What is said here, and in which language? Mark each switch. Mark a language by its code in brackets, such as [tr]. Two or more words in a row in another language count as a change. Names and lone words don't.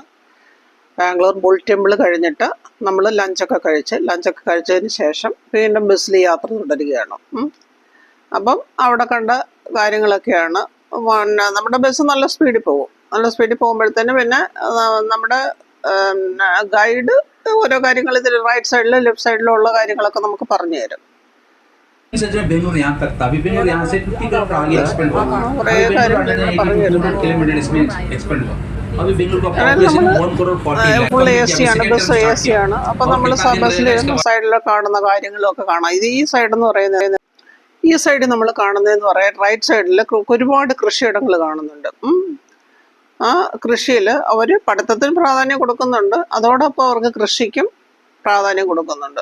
[ml] ബാംഗ്ലൂർ ബുൾ ടെമ്പിൾ കഴിഞ്ഞിട്ട് നമ്മൾ ലഞ്ചൊക്കെ കഴിച്ചതിന് ശേഷം വീണ്ടും ബസ്സിൽ യാത്ര തുടരുകയാണ്. അപ്പം അവിടെ കണ്ട കാര്യങ്ങളൊക്കെയാണ്. പിന്നെ നമ്മുടെ ബസ് നല്ല സ്പീഡിൽ പോകും. നല്ല സ്പീഡിൽ പോകുമ്പോഴത്തേന് പിന്നെ നമ്മുടെ ഗൈഡ് ഓരോ കാര്യങ്ങൾ ഇതിൽ റൈറ്റ് സൈഡിലും ലെഫ്റ്റ് സൈഡിലും ഉള്ള കാര്യങ്ങളൊക്കെ നമുക്ക് പറഞ്ഞു തരും. [hi] बेंगलुरु यहाँ तक था। अभी बेंगलुरु यहाँ से 50 किलोमीटर आगे एक्सपेंड हुआ। एक्सपेंड हुआ। अभी बेंगलुरु का पॉपुलेशन 1 करोड़ 40 लाख। [ml] ഫുൾ എ സി ആണ്, ബസ് എ സി ആണ്. അപ്പൊ നമ്മൾ ബസ്സിൽ സൈഡിൽ കാണുന്ന കാര്യങ്ങളൊക്കെ കാണാം. ഇത് ഈ സൈഡ് എന്ന് പറയുന്നത്, ഈ സൈഡിൽ നമ്മൾ കാണുന്നതെന്ന് പറയാൻ റൈറ്റ് സൈഡിൽ ഒരുപാട് കൃഷിയിടങ്ങൾ കാണുന്നുണ്ട്. ആ കൃഷിയിൽ അവർ പഠിത്തത്തിന് പ്രാധാന്യം കൊടുക്കുന്നുണ്ട്, അതോടൊപ്പം അവർക്ക് കൃഷിക്കും പ്രാധാന്യം കൊടുക്കുന്നുണ്ട്.